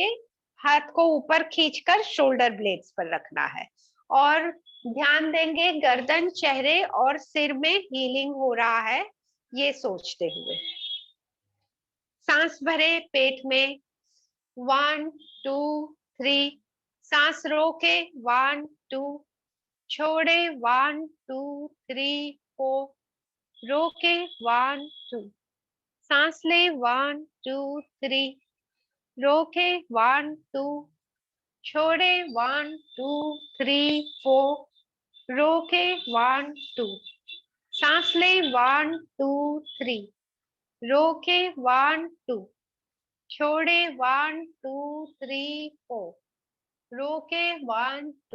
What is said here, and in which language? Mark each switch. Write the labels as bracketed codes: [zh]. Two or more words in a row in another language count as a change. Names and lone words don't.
[hi] हाथ को ऊपर खींचकर [en] shoulder blades [hi] पर रखना है और ध्यान देंगे गर्दन, चेहरे और सिर में हीलिंग हो रहा है, ये सोचते हुए। सांस भरे पेट में 1 2 3, सांस रोके 1 2, छोड़े 1 2 3 4, रोके 1 2, सांस ले 1 2 3, रोके 1 2, छोड़े 1 2 3 4, रोके 1 2, सांस ले 1 2 3, रोके 1 2, छोड़े 1 2 3 4, रोके 1 2,